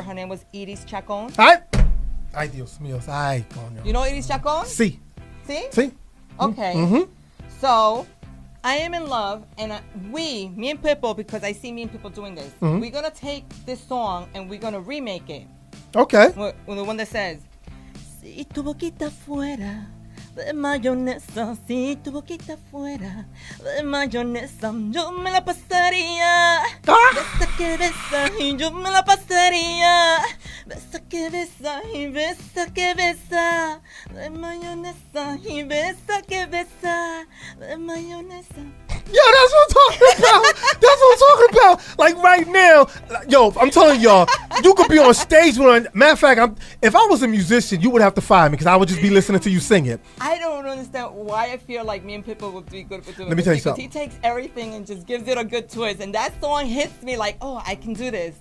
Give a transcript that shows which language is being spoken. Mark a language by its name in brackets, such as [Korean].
[English] Her name was Iris Chacon. [Spanish] Ay, Dios mío. Ay, coño. [English] You know Iris Chacon? [Spanish] Sí. Sí? Okay. [English] So, I am in love, and me and Pitbull, because I see me and Pitbull doing this, we're going to take this song and we're going to remake it. Okay. The one that says, [Spanish] Si tu boquita fuera de mayonesa, si tu boquita fuera de mayonesa, yo me la pasaría. Besa que besa y yo me la pasaría. Besa que besa y besa que besa de mayonesa y besa que besa de mayonesa. [English] Yeah, that's what I'm talking about. That's what I'm talking about. Like right now, yo, I'm telling y'all, you could be on stage with. Matter of fact, if I was a musician, you would have to fire me because I would just be listening to you sing it. I don't understand why I feel like me and Pitbull would be good for doing. Let me tell you something. He takes everything and just gives it a good twist, and that song hits me like, oh, I can do this.